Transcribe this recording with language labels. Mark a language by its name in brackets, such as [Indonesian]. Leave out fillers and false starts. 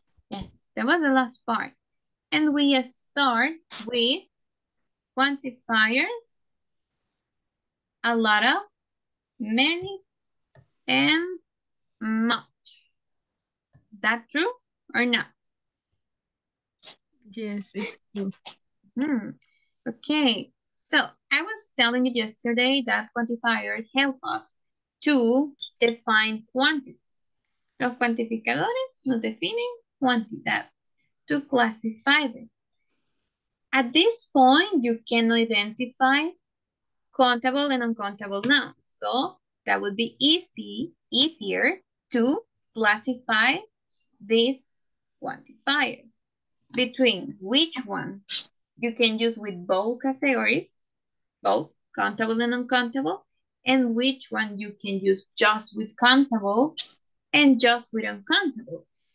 [English] Yes, that was the last part. And we start with quantifiers, a lot of, many, and much. Is that true or not? Yes, it's true. Hmm. Okay, so I was telling you yesterday that quantifiers help us to define quantities. [Spanish] Los cuantificadores nos definen cuantidades [English] to classify them. At this point, you can identify countable and uncountable nouns. So that would be easier to classify these quantifiers. Between which one you can use with both categories, both countable and uncountable, and which one you can use just with countable and just with uncountable.